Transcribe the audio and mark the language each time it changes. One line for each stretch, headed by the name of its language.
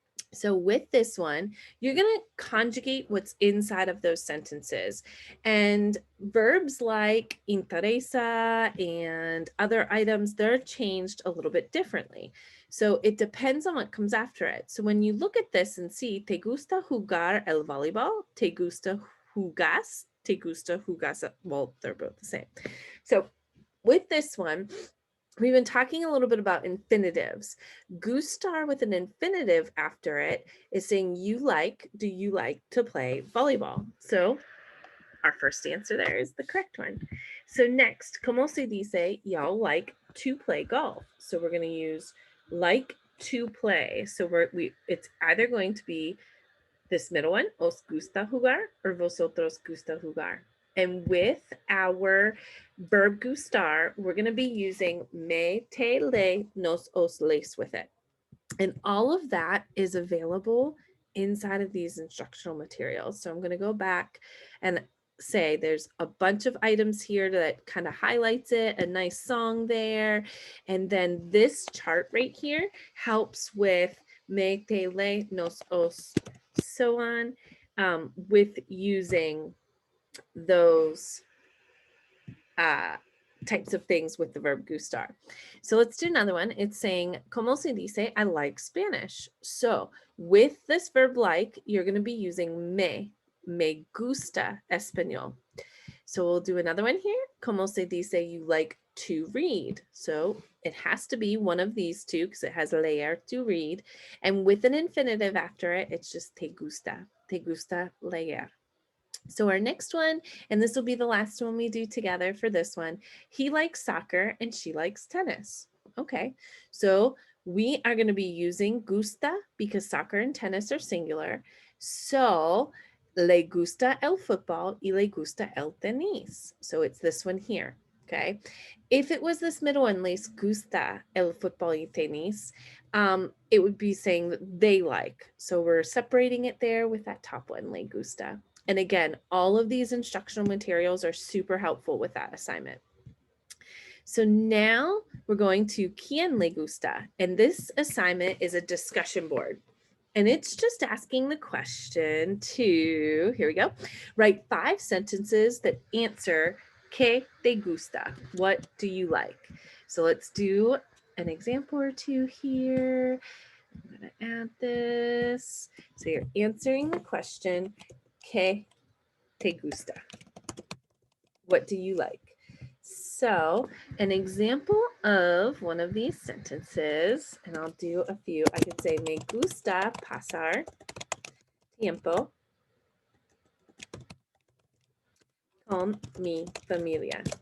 English: So with this one, you're going to conjugate what's inside of those sentences. And verbs like interesa and other items, they're changed a little bit differently. So it depends on what comes after it. So when you look at this and see,
Spanish: ¿te gusta jugar el voleibol? ¿Te gusta jugas? ¿Te gusta jugas?
English: Well, they're both the same. So with this one, we've been talking a little bit about infinitives. Gustar with an infinitive after it is saying you like, do you like to play volleyball? So our first answer there is the correct one. So next,
Spanish: ¿cómo se dice
English: y'all like to play golf? So we're going to use like to play. So it's either going to be this middle one,
Spanish: os gusta jugar,
English: or
Spanish: vosotros gusta jugar.
English: And with our verb gustar, we're going to be using me, te, le, nos, os, les with it. And all of that is available inside of these instructional materials. So I'm going to go back and say there's a bunch of items here that kind of highlights it, a nice song there. And then this chart right here helps with me, te, le, nos, os, so on, with using those types of things with the verb gustar. So let's do another one. It's saying,
Spanish: ¿cómo se dice
English: I like Spanish? So with this verb like, you're going to be using
Spanish: me gusta español.
English: So we'll do another one here.
Spanish: ¿Cómo se dice
English: you like to read? So it has to be one of these two because it has leer, to read. And with an infinitive after it, it's just
Spanish: te gusta leer.
English: So our next one, and this will be the last one we do together for this one, he likes soccer and she likes tennis. Okay, so we are going to be using gusta because soccer and tennis are singular.
Spanish: So le gusta el fútbol y le gusta el tenis.
English: So it's this one here. Okay, if it was this middle one,
Spanish: les gusta el fútbol y tenis,
English: it would be saying that they like. So we're separating it there with that top one,
Spanish: le gusta.
English: And again, all of these instructional materials are super helpful with that assignment. So now we're going to
Spanish: ¿quién le gusta?
English: And this assignment is a discussion board. And it's just asking the question to, here we go, write 5 sentences that answer
Spanish: ¿qué te gusta?
English: What do you like? So let's do an example or two here. I'm going to add this. So you're answering the question,
Spanish: ¿qué te gusta?
English: What do you like? So an example of one of these sentences, and I'll do a few. I could say,
Spanish: me gusta pasar tiempo con mi familia.